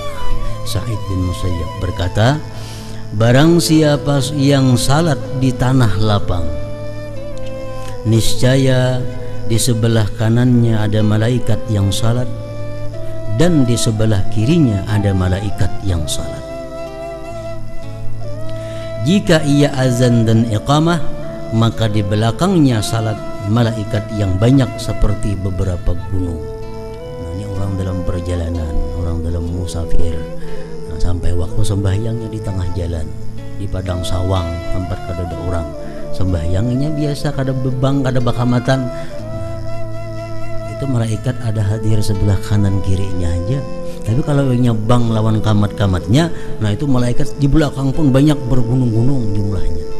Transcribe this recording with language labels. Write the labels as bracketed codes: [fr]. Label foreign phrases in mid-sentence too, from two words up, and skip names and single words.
[id] Sa'id bin Musayyab berkata, barang siapa yang salat di tanah lapang, niscaya di sebelah kanannya ada malaikat yang salat dan di sebelah kirinya ada malaikat yang salat. Jika ia azan dan iqamah, maka di belakangnya salat malaikat yang banyak seperti beberapa gunung. Nah, ini orang dalam perjalanan, orang dalam musafir. [bjn] Nah, sampai waktu sembahyangnya di tengah jalan, di padang sawang tempat kada ada orang, sembahyangnya biasa kada bebang kada bakamatan. [id] Itu malaikat ada hadir sebelah kanan kirinya aja. Tapi kalau nyabang lawan kamatnya, nah itu malaikat di belakang pun banyak bergunung-gunung jumlahnya.